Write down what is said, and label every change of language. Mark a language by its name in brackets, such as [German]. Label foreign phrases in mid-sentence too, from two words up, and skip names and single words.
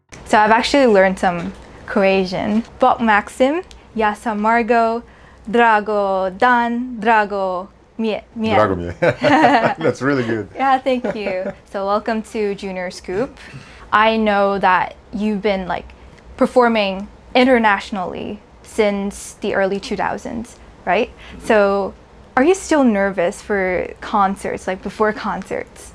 [English] So I've actually learned some Croatian. [Croatian] Bok MAKSIM, ja sam Margo, drago dan, drago mi. Drago mi. [English] That's really good. Yeah, thank you. So welcome to Junior Scoop. I know that you've been performing internationally since the early 2000s, right? So are you still nervous for concerts, before concerts?